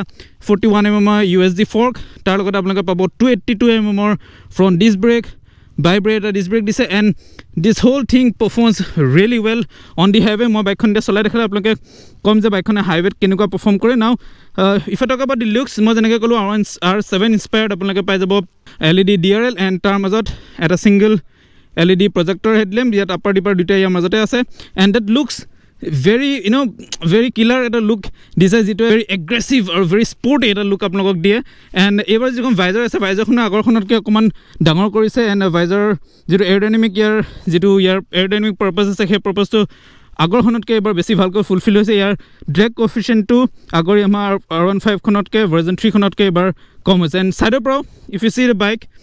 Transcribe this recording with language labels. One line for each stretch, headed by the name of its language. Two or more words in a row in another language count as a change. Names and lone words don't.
Assamese: 41mm USD
English: fork
Assamese: তাৰ লগতে আপোনালোকে পাব 282mm
English: front disc brake vibrator disc brake
Assamese: দিছে
English: and this whole thing performs really well on the highway
Assamese: মই বাইকখন এতিয়া চলাই দেখালে আপোনালোকে ক'ম যে বাইকখনে হাইৱেত কেনেকুৱা পাৰফৰ্ম কৰে
English: now if talk about the looks
Assamese: মই যেনেকৈ ক'লোঁ R7 ইনস্পায়াৰ্ড আপোনালোকে পাই যাব LED DRL এণ্ড তাৰ মাজত এটা
English: single LED projector headlamp
Assamese: ইয়াত
English: upper dipper
Assamese: দুটাই ইয়াৰ মাজতে আছে
English: and that looks very very killer
Assamese: এটা লুক দিছে যিটো
English: very aggressive
Assamese: আৰু
English: very sporty
Assamese: এটা লুক আপোনালোকক দিয়ে এণ্ড এইবাৰ যিখন ভাইজাৰ আছে ভাইজাৰখনে আগৰখনতকৈ অকণমান ডাঙৰ কৰিছে এণ্ড ভাইজাৰ যিটো এয়াৰডাইনামিক যিটো ইয়াৰ
English: aerodynamic purpose
Assamese: আছে সেই পাৰ্পাছটো আগৰখনতকৈ এবাৰ বেছি ভালকৈ ফুলফিল হৈছে ইয়াৰ
English: drag coefficient
Assamese: আগৰ আমাৰ R15খনতকৈ ভাৰ্জন 3খনতকৈ এবাৰ কম হৈছে এণ্ড ছাইডৰ পৰাও
English: if you see the bike